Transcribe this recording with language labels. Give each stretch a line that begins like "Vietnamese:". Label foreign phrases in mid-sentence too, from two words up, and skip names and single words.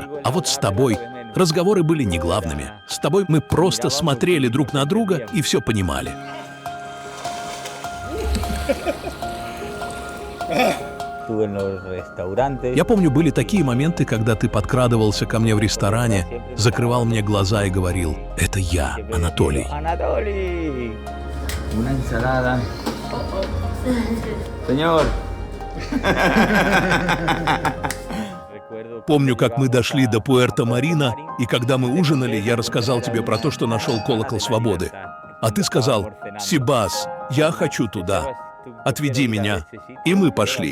Russian: А вот с тобой разговоры были не главными. С тобой мы просто смотрели друг на друга и все понимали. Я помню, были такие моменты, когда ты подкрадывался ко мне в ресторане, закрывал мне глаза и говорил: «Это я, Анатолий».
Spanish: Una ensalada. Señor.
Russian: Помню, как мы дошли до Пуэрто-Марино, и когда мы ужинали, я рассказал тебе про то, что нашел колокол свободы. А ты сказал: «Себас, я хочу туда. Отведи меня». И мы пошли.